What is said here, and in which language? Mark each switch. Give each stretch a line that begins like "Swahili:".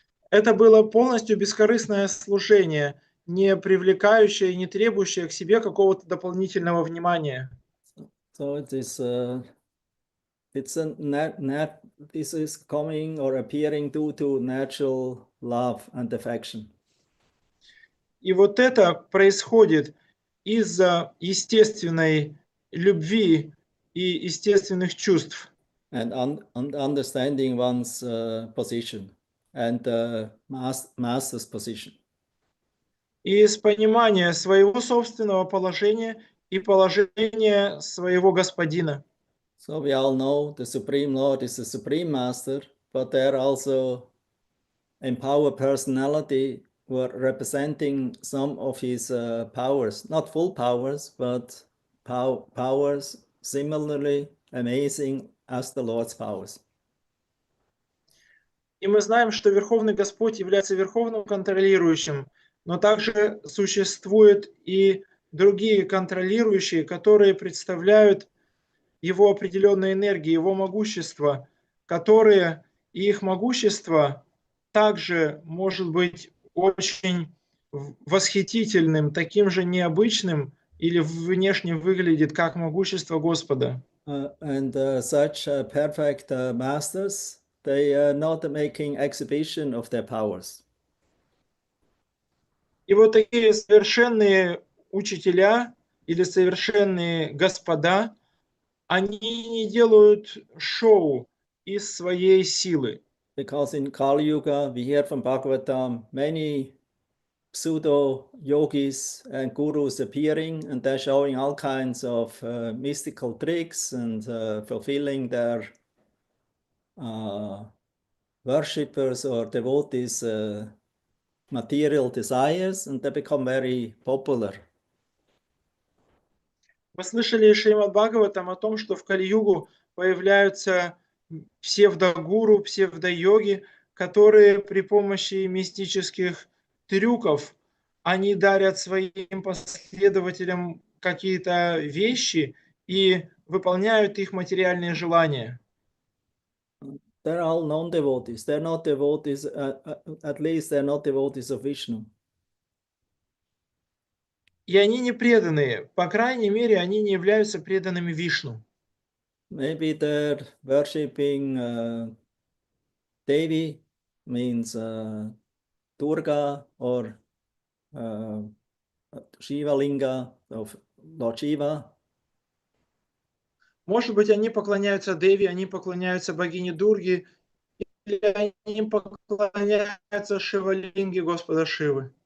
Russian: Это было полностью бескорыстное служение, не привлекающее и не требующее к себе какого-то дополнительного внимания.
English: So it is, this is coming or appearing due to natural love and affection.
Russian: И вот это происходит из-за естественной любви и естественных чувств.
English: And understanding one's position and the master's position.
Russian: И из понимания своего собственного положения и положения своего господина.
English: So we all know the Supreme Lord is the Supreme Master, but there are also empowered personality who are representing some of his powers, not full powers, but powers similarly amazing as the Lord's powers.
Russian: И мы знаем, что Верховный Господь является Верховным контролирующим, но также существуют и другие контролирующие, которые представляют его определенные энергии, его могущество, которые и их могущество также может быть очень восхитительным, таким же необычным или внешне выглядит как могущество Господа.
English: And such perfect masters, they are not making exhibition of their powers.
Russian: И вот такие совершенные учителя или совершенные господа, они не делают шоу из своей силы.
English: Because in Kali Yuga, we hear from Bhagavatam many pseudo yogis and gurus appearing, and they're showing all kinds of mystical tricks and fulfilling their worshippers or devotees' material desires, and they become very popular.
Russian: Мы слышали Шримад Бхагаватам о том, что в Кали-югу появляются псевдогуру, псевдойоги, которые при помощи мистических трюков они дарят своим последователям какие-то вещи и выполняют их материальные желания.
English: They're all non-devotees. They're not devotees, at least they're not devotees of Vishnu.
Russian: И они не преданные, по крайней мере, они не являются преданными Вишну.
English: Maybe they're worshipping Devi, means Durga or Shiva Linga of Lord Shiva.
Russian: Может быть, они поклоняются Деви, они поклоняются богине Дурги, или они поклоняются Шивалинге Господа Шивы.